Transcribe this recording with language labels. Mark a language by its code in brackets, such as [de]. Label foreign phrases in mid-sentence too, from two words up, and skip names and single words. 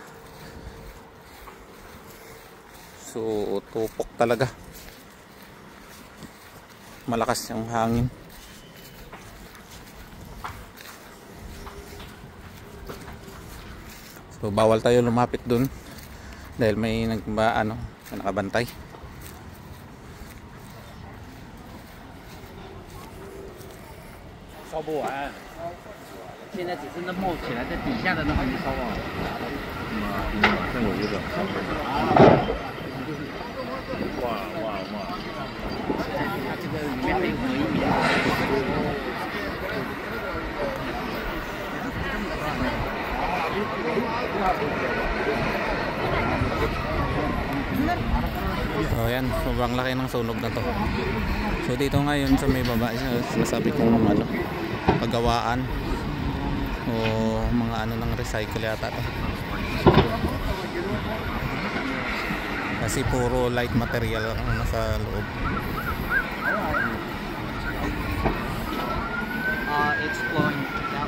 [tl] So tupok talaga. Malakas yung hangin. So bawal tayo lumapit dun dahil may nakabantay. [zh] 烧不完，现在只是那冒起来在底下的那还没烧完。马上有一个烧不完。哇哇哇！它这个里面还有1米。 [tl] So yan, sobrang laki ng sunog na to. So dito ngayon sa may baba, sinasabi kong paggawaan o mga ng recycle yata to. Kasi puro [en] light material [tl] ang nasa loob. [en] It's flowing.